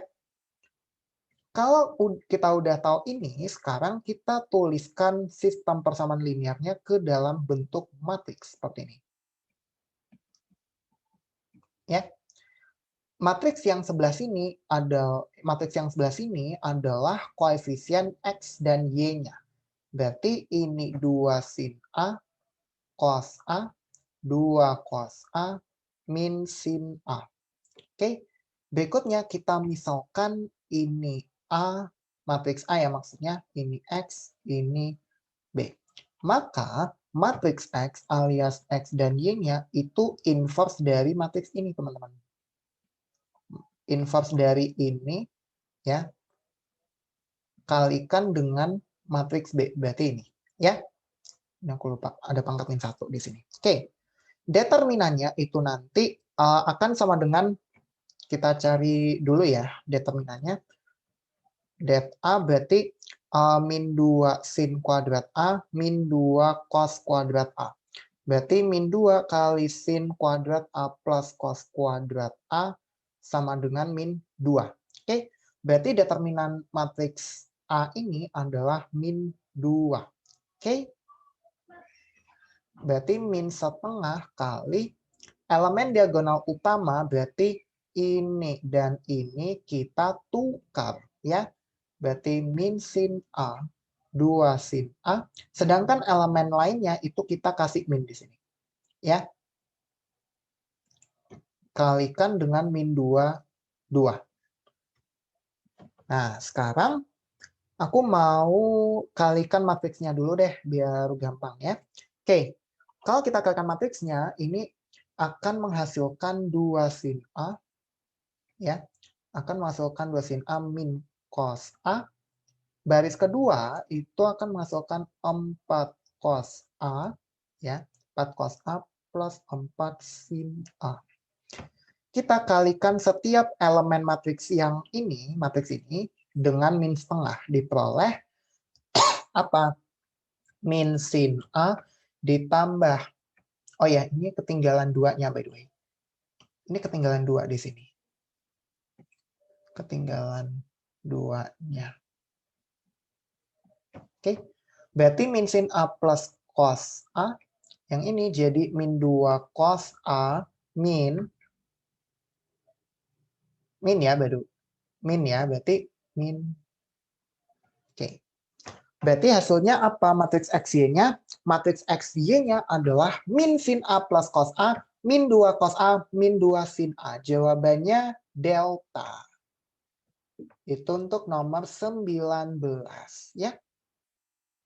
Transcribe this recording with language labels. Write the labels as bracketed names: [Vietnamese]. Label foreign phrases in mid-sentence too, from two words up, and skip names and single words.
[Indonesian] Kalau kita udah tahu ini, sekarang kita tuliskan sistem persamaan linearnya ke dalam bentuk matriks seperti ini. Ya. Matriks yang sebelah sini adalah koefisien X dan Y-nya. Berarti ini 2 sin A, cos A, 2 cos A, min sin A. Oke. Berikutnya kita misalkan ini A, matriks A ya maksudnya, ini X, ini B. Maka matriks X alias X dan Y-nya itu inverse dari matriks ini, teman-teman. Inverse dari ini ya kalikan dengan matriks B, berarti ini ya. Ini aku lupa ada pangkat min 1 di sini. Oke. Determinannya itu nanti akan sama dengan, kita cari dulu ya determinannya. Det A berarti min 2 sin kuadrat A min 2 cos kuadrat A. Berarti min 2 kali sin kuadrat A plus cos kuadrat A sama dengan min 2. Oke, berarti determinan matriks A ini adalah min 2. Oke, berarti min setengah kali elemen diagonal utama, berarti ini dan ini kita tukar ya. Berarti min sin A, 2 sin A, sedangkan elemen lainnya itu kita kasih min di sini. Ya. Kalikan dengan min 2, 2. Nah, sekarang aku mau kalikan matriksnya dulu deh, biar gampang ya. Oke, kalau kita kalikan matriksnya, ini akan menghasilkan 2 sin A, ya, akan menghasilkan 2 sin A min cos A. Baris kedua itu akan menghasilkan 4 cos A, ya, 4 cos A plus 4 sin A. Kita kalikan setiap elemen matriks yang ini, matriks ini, dengan min setengah, diperoleh apa? Min sin A ditambah, oh ya, ini ketinggalan 2-nya [English] by the way. [Indonesian] Ini ketinggalan 2 di sini. Ketinggalan 2-nya. Oke, berarti min sin A plus cos A, yang ini jadi min 2 cos A min ya, baru min ya, berarti min. Oke. Berarti hasilnya apa matriks XY-nya? Matriks XY-nya adalah min sin A plus cos A, min 2 cos A, min 2 sin A. Jawabannya delta. Itu untuk nomor 19 ya.